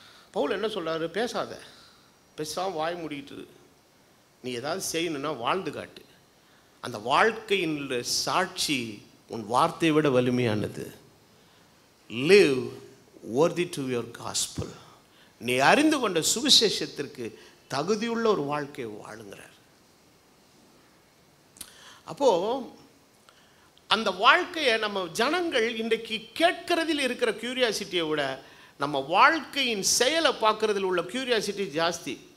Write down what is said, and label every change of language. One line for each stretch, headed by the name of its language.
Tamil: பவுல் என்ன சொல்கிறாரு, பேசாத, பேசாமல் வாய் மூடிக்கிட்டு, நீ ஏதாவது செய்யணுன்னா வாழ்ந்து காட்டு. அந்த வாழ்க்கையின் சாட்சி உன் வார்த்தையை விட வலிமையானது.
English: live worthy to your gospel.
Tamil: நீ அறிந்து கொண்ட சுவிசேஷத்திற்கு தகுதியுள்ள ஒரு வாழ்க்கையை வாழுங்கிறார். அப்போது அந்த வாழ்க்கையை நம்ம ஜனங்கள் இன்றைக்கு கேட்கறதில் இருக்கிற கியூரியாசிட்டியை விட நம்ம வாழ்க்கையின் செயலை பார்க்கறதில் உள்ள கியூரியாசிட்டி ஜாஸ்தி.